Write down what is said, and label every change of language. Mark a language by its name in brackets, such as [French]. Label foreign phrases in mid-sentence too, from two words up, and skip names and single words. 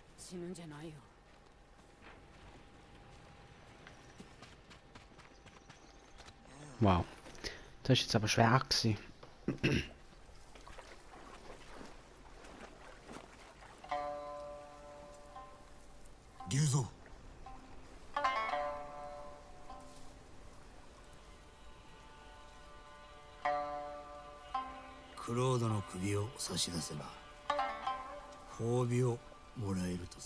[Japanese] 死ぬんじゃないよ。 [German] Wow. Das ist jetzt aber schwer gewesen. [Japanese] 龍蔵。クロードの首を差し出せば褒美をもらえるとさ。